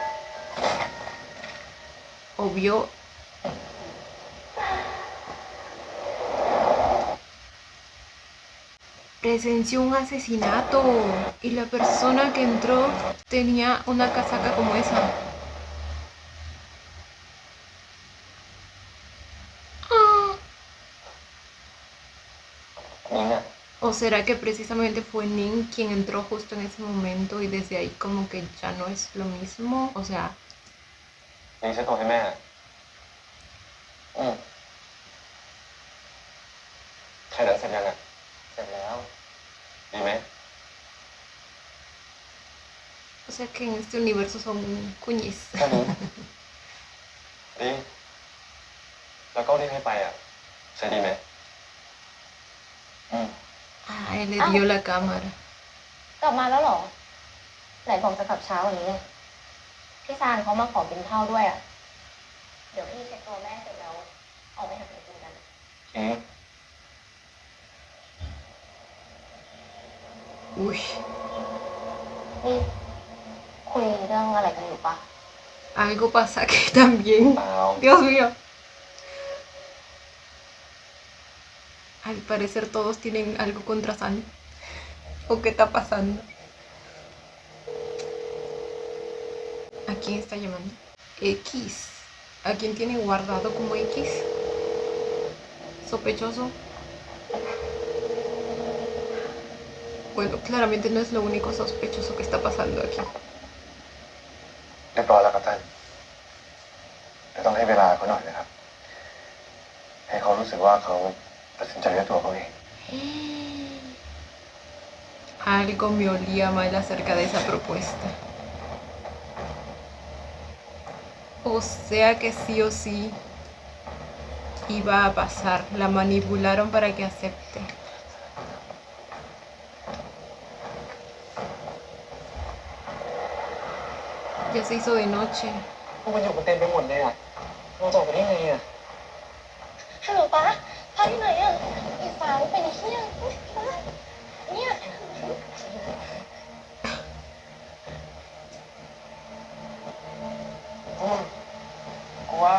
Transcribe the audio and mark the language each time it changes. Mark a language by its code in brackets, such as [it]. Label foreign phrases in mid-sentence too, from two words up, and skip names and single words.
[es] ¿O vio? Presenció un asesinato y la persona que entró tenía una casaca como esa. ¡Ah! [th] นิ้งอ่ะ [es] ¿O será que precisamente fue Ning quien entró justo en ese momento y desde ahí como que ya no es lo mismo? O sea, [th] นิ้งเช็ดตัวให้แม่ อืมแค่นั้นเสร็จยังอ่ะ เสร็จแล้ว ดีไหม [es] o sea que en este universo son cuñis. [th] แค่นี้ ดี แล้วก็รีบให้ไปอ่ะ ใช่ดีไหม อืม [es] Ah, él le dio la cámara. [th] กลับมาแล้วเหรอ ไหนบอกจะกลับเช้าวันนี้ไงพี่ซานเขามาขอกินข้าวด้วยอ่ะ เดี๋ยวพี่เช็ดตัวแม่เสร็จแล้วออกไปหาอะไรกินกัน อืม [es] Uy, [th] นี่คุยเรื่องอะไรกันอยู่ปะ [es] algo pasa aquí también. [th] เปล่า [es] Dios mío. Al parecer todos tienen algo contra San. ¿O qué está pasando? ¿A quién está llamando? X. ¿A quién tiene guardado como X? Sospechoso. Bueno, claramente no es lo único sospechoso que está pasando aquí. [th] เรียบร้อยแล้วครับท่านแต่ต้องให้เวลาเขาหน่อยนะครับให้เขารู้สึกว่าเขาตัดสินใจด้วยตัวเขาเอง [es] Algo me olía mal acerca de esa propuesta. O sea que sí o sí iba a pasar. La manipularon para que acepte. Ya se hizo de noche. [th] พวกมันอยู่กันเต็มไปหมดเลยอ่ะเราจะออกไปได้ไงอ่ะ ฮัลโหลป้าพาที่ไหนอ่ะอีฟ้าไปในที่ยังป้าเนี่ย กูว่า